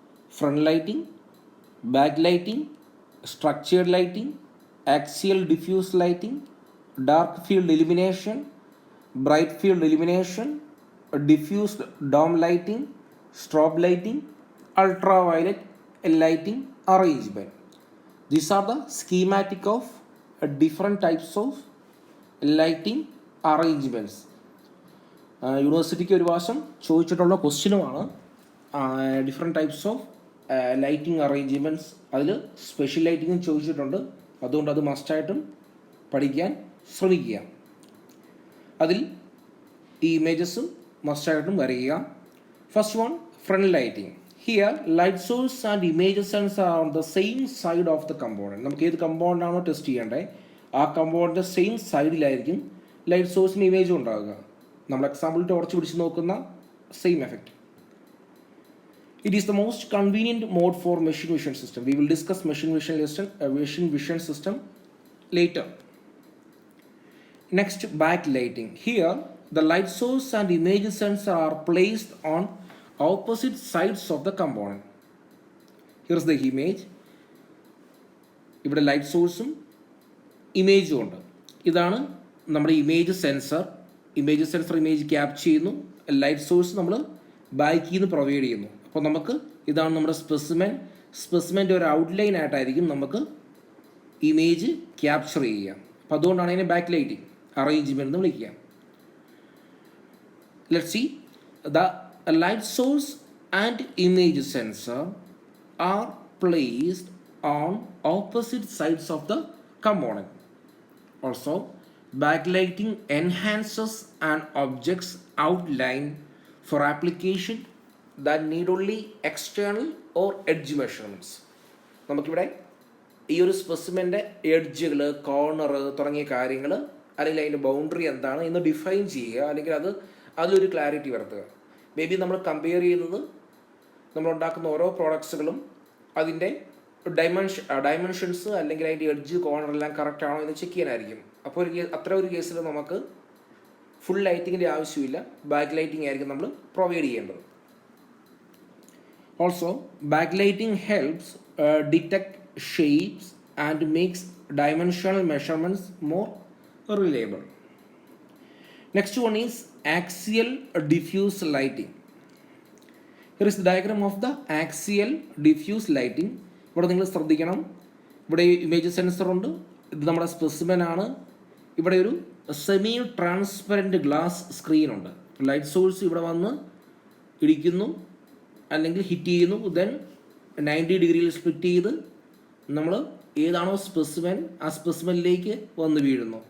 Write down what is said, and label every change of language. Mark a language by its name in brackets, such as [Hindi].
[English] Front lighting, back lighting, structured lighting, axial diffuse lighting, dark field illumination, bright field illumination, diffused dome lighting, strobe lighting, ultraviolet lighting arrangement. These are the schematic of different types of lighting arrangements. [Malayalam] യൂണിവേഴ്സിറ്റിക്ക് ഒരു പ്രാവശ്യം ചോദിച്ചിട്ടുള്ള ക്വസ്റ്റ്യനുമാണ് different types of lighting arrangements. അതിൽ special ലൈറ്റിങ്ങും ചോദിച്ചിട്ടുണ്ട്. അതുകൊണ്ട് അത് മസ്റ്റായിട്ടും പഠിക്കാൻ ശ്രമിക്കുക. അതിൽ ഈ ഇമേജസും മസ്റ്റായിട്ടും വരയ്ക്കുക. [English] First one, front lighting. Here light source and image sensor are on the same side of the component. [Malayalam] നമുക്ക് ഏത് കമ്പോണൻ്റാണോ ടെസ്റ്റ് ചെയ്യേണ്ടത് ആ കമ്പോണൻ്റെ സെയിം സൈഡിലായിരിക്കും ലൈറ്റ് സോഴ്സിന് ഇമേജും ഉണ്ടാകുക. നമ്മൾ എക്സാമ്പിൾ ടോർച്ച് പിടിച്ച് നോക്കുന്ന same effect. [English] It is the most convenient mode for machine vision system. We will discuss machine vision system later. Next, backlighting. Here, the light source and image sensor are placed on opposite sides of the component. Here is the image. [Malayalam] ഇവിടെ light സോഴ്സും ഇമേജും ഉണ്ട്. ഇതാണ് നമ്മുടെ image sensor. Image capture ചെയ്യുന്നു. Light source നമ്മൾ ബാക്കിൽ നിന്ന് provide ചെയ്യുന്നു. അപ്പോൾ നമുക്ക് ഇതാണ് നമ്മുടെ സ്പെസിമെൻ്റെ ഒരു ഔട്ട്ലൈൻ ആയിട്ടായിരിക്കും നമുക്ക് ഇമേജ് ക്യാപ്ചർ ചെയ്യുക. അപ്പോൾ അതുകൊണ്ടാണ് അതിനെ ബാക്ക് ലൈറ്റിംഗ് അറേഞ്ച്മെൻറ്റ് എന്ന് വിളിക്കുക. [English] Let's see the light source and image sensor are placed on opposite sides of the component. Also, backlighting enhances an object's outline for application that need only external or edge measurements. [Malayalam] നമുക്കിവിടെ ഈ ഒരു സ്പെസിമെൻ്റെ എഡ്ജുകൾ, corner തുടങ്ങിയ കാര്യങ്ങൾ അല്ലെങ്കിൽ അതിൻ്റെ boundary എന്താണ് എന്ന് ഡിഫൈൻ ചെയ്യുക, അല്ലെങ്കിൽ അതിലൊരു ക്ലാരിറ്റി വരുത്തുക. മേ ബി നമ്മൾ കമ്പയർ ചെയ്യുന്നത് നമ്മളുണ്ടാക്കുന്ന ഓരോ പ്രോഡക്ട്സുകളും അതിൻ്റെ ഡയമെൻഷൻസ് അല്ലെങ്കിൽ അതിൻ്റെ എഡ്ജ്, കോർണർ എല്ലാം കറക്റ്റ് ആണോ എന്ന് ചെക്ക് ചെയ്യാനായിരിക്കും. അപ്പോൾ അത്ര ഒരു കേസിൽ നമുക്ക് ഫുൾ ലൈറ്റിങ്ങിൻ്റെ ആവശ്യമില്ല, ബാക്ക് ലൈറ്റിംഗ് ആയിരിക്കും നമ്മൾ പ്രൊവൈഡ് ചെയ്യേണ്ടത്. [English] Also back lighting helps detect shapes and makes dimensional measurements more reliable. Next one is axial diffuse lighting. Here is the diagram of the axial diffuse lighting. [Malayalam] ഇവിടെ നിങ്ങൾ ശ്രദ്ധിക്കണം, ഇവിടെ image sensor ഉണ്ട്, ഇത് നമ്മുടെ സ്പെസിമെൻ ആണ്. ഇവിടെ ഒരു സെമി ട്രാൻസ്പെറൻറ്റ് ഗ്ലാസ് സ്ക്രീൻ ഉണ്ട്. ലൈറ്റ് സോഴ്സ് ഇവിടെ വന്ന് ഇടിക്കുന്നു അല്ലെങ്കിൽ ഹിറ്റ് ചെയ്യുന്നു, ദെൻ 90 ഡിഗ്രിയിൽ സ്പ്ലിറ്റ് ചെയ്ത് നമ്മൾ ഏതാണോ സ്പെസിമെൻ ആ സ്പെസിമെനിലേക്ക് വന്ന് വീഴുന്നു.